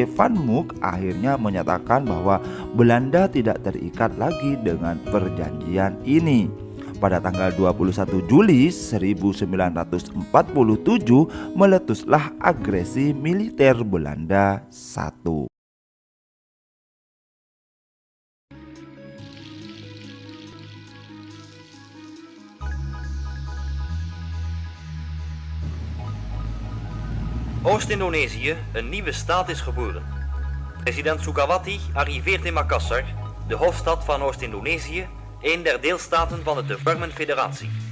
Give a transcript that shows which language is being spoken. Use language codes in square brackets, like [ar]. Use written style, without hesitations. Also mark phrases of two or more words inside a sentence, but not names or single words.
[id] Van Mook akhirnya menyatakan bahwa Belanda tidak terikat lagi dengan perjanjian ini. Pada tanggal 21 Juli 1947 meletuslah agresi militer Belanda I. [nl] Oost-Indonesië, een nieuwe staat is geboren. President Sukawati arriveert in Makassar, de hoofdstad van Oost-Indonesië, een der deelstaten van de te vormen federatie.